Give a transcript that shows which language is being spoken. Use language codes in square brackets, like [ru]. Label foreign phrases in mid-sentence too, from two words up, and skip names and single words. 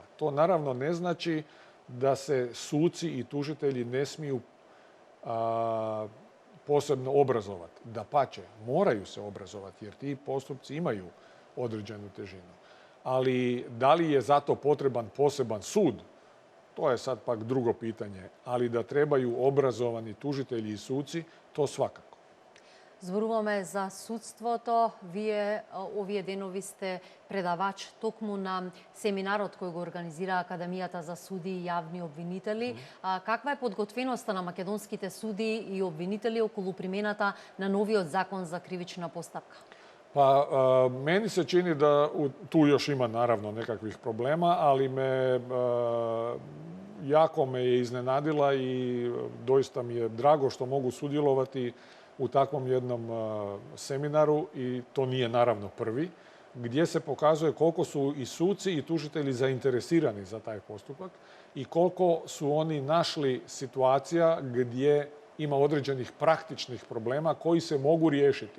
[hr] To naravno ne znači da se suci i tužitelji ne smiju posebno obrazovati. Dapače, moraju se obrazovati jer ti postupci imaju određenu težinu. Ali da li je zato potreban poseban sud, to je sad pak drugo pitanje. Ali da trebaju obrazovani tužitelji i suci, to svakako. [mk] Зборуваме за судството. Вие овие денови сте предавач токму на семинарот кој го организира Академијата за суди и јавни обвинители. Каква е подготвеноста на македонските суди и обвинители околу примената на новиот закон за кривична постапка? [hr] Pa, meni se čini da tu još ima naravno nekakvih problema, ali jako me je iznenadila i doista mi je drago što mogu sudjelovati u takvom jednom seminaru, i to nije naravno prvi, gdje se pokazuje koliko su i suci i tužitelji zainteresirani za taj postupak i koliko su oni našli situacija gdje ima određenih praktičnih problema koji se mogu riješiti.